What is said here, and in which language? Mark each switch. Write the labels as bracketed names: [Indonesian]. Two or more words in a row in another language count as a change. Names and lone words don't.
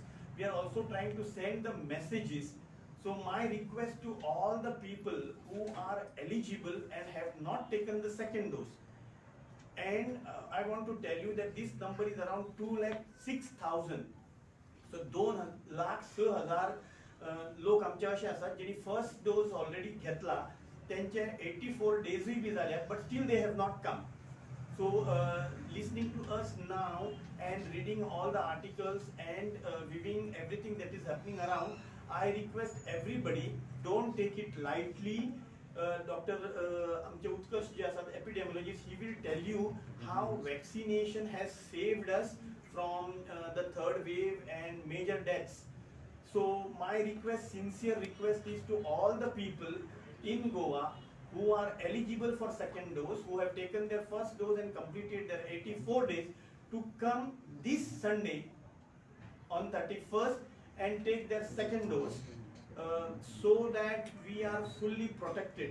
[English] We are also trying to send the messages. So my request to all the people who are eligible and have not taken the second dose, and I want to tell you that this number is around 2,06,000. [Konkani] So 2,06,000 लोक आमचे असे आसात ज्यांनी [English] first dose already [Konkani] घेतला, त्यांचे 84 डेजूय बी जाल्यात, [English] but still they have not come. So listening to us now and reading all the articles and viewing everything that is happening around, I request everybody, don't take it lightly. Dr. [Konkani] आमचे उत्कर्ष जे आसात [English] epidemiologist, he will tell you how vaccination has saved us from the third wave and major deaths. So my request, sincere request, is to all the people in Goa who are eligible for second dose, who have taken their first dose and completed their 84 days, to come this Sunday on 31st and take their second dose, so that we are fully protected.